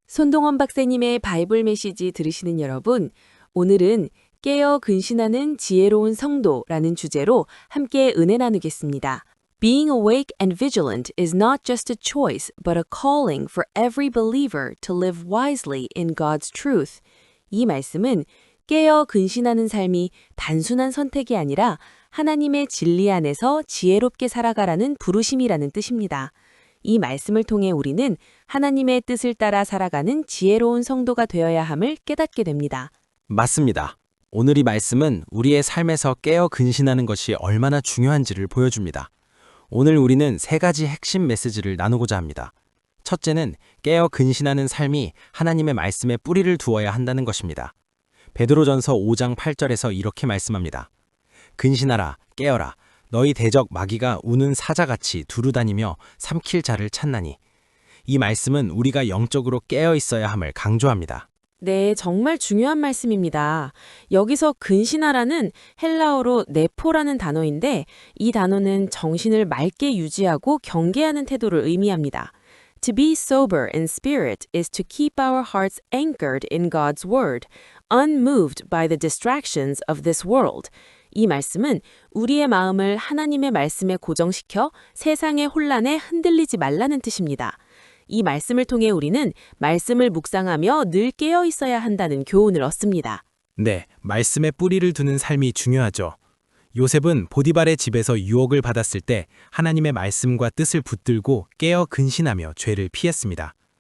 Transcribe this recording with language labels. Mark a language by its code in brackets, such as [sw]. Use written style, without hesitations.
[ko] 손동원 박사님의 바이블 메시지 들으시는 여러분, 오늘은 깨어 근신하는 지혜로운 성도라는 주제로 함께 은혜 나누겠습니다. [en] Being awake and vigilant is not just a choice, but a calling for every believer to live wisely in God's truth. [ko] 이 말씀은 깨어 근신하는 삶이 단순한 선택이 아니라 하나님의 진리 안에서 지혜롭게 살아가라는 부르심이라는 뜻입니다. 이 말씀을 통해 우리는 하나님의 뜻을 따라 살아가는 지혜로운 성도가 되어야 함을 깨닫게 됩니다. 맞습니다. 오늘 이 말씀은 우리의 삶에서 깨어 근신하는 것이 얼마나 중요한지를 보여줍니다. 오늘 우리는 세 가지 핵심 메시지를 나누고자 합니다. 첫째는 깨어 근신하는 삶이 하나님의 말씀에 뿌리를 두어야 한다는 것입니다. 베드로전서 5장 8절에서 이렇게 말씀합니다. 근신하라, 깨어라. 너희 대적 마귀가 우는 사자같이 두루다니며 삼킬 자를 찾나니. 이 말씀은 우리가 영적으로 깨어 있어야 함을 강조합니다. 네, 정말 중요한 말씀입니다. 여기서 근신하라는 헬라어로 네포라는 단어인데 이 단어는 정신을 맑게 유지하고 경계하는 태도를 의미합니다. [en] To be sober in spirit is to keep our hearts anchored in God's word, unmoved by the distractions of this world. [ko] 이 말씀은 우리의 마음을 하나님의 말씀에 고정시켜 세상의 혼란에 흔들리지 말라는 뜻입니다. 이 말씀을 통해 우리는 말씀을 묵상하며 늘 깨어 있어야 한다는 교훈을 얻습니다. 네, 말씀에 뿌리를 두는 삶이 중요하죠. 요셉은 보디발의 집에서 유혹을 받았을 때 하나님의 말씀과 뜻을 붙들고 깨어 근신하며 죄를 피했습니다.